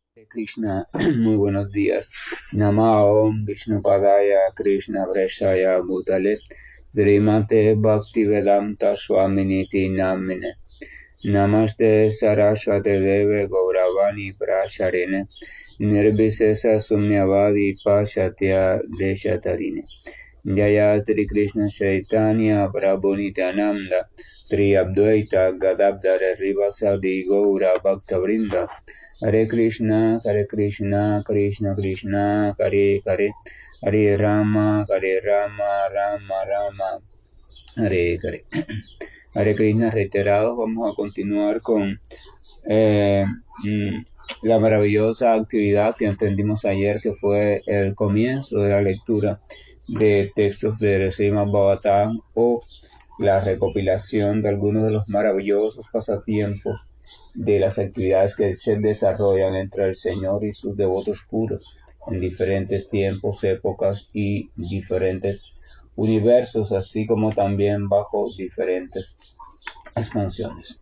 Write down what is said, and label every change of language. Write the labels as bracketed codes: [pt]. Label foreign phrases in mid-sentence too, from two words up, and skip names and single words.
[sa] Hare Krishna, [es] muy buenos días. [sa] Namaom Vishnu Padaya Krishna Vreshaya Bhutale Srimate Bhaktivedanta Swaminiti Namine Namaste Saraswate Deve Gauravani Pracharine Nirvisesa Sumnyavadi Pashatya Deshatarine Jaya Tri Krishna Chaitanya Prabhu Nityananda Tri Advaita Gadadhara Rivasadi Gaura Bhaktavrinda Hare Krishna, Krishna Krishna, Hare Hare, Hare Rama, Rama Rama, Hare Hare. Hare Krishna [es] reiterado, vamos a continuar con la maravillosa actividad que emprendimos ayer, que fue el comienzo de la lectura de textos de Srimad Bhagavatam, o la recopilación de algunos de los maravillosos pasatiempos de las actividades que se desarrollan entre el Señor y sus devotos puros en diferentes tiempos, épocas y diferentes universos, así como también bajo diferentes expansiones.